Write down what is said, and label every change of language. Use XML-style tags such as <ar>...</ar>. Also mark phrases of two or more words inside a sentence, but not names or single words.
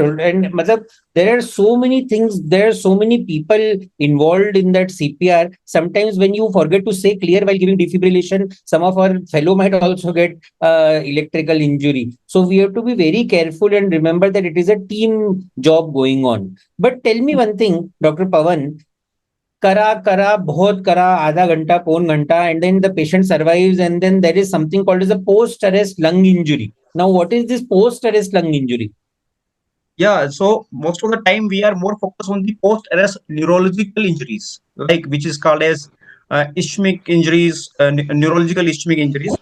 <en>And matlab, there are so many things, there are so many people involved in that CPR. Sometimes when you forget to say clear while giving defibrillation, some of our fellow might also get electrical injury. So we have to be very careful and remember that it is a team job going on. But tell me one thing, Dr. Pawan,</en> <hi>करा बहुत करा आधा घंटा पौन घंटा</hi> <en>and then the patient survives and then there is something called as a post arrest lung injury. Now what is this post arrest lung injury? Yeah, so most of the time we are more focused on the post-arrest neurological injuries, like which is called as ischemic injuries, neurological ischemic injuries.</en>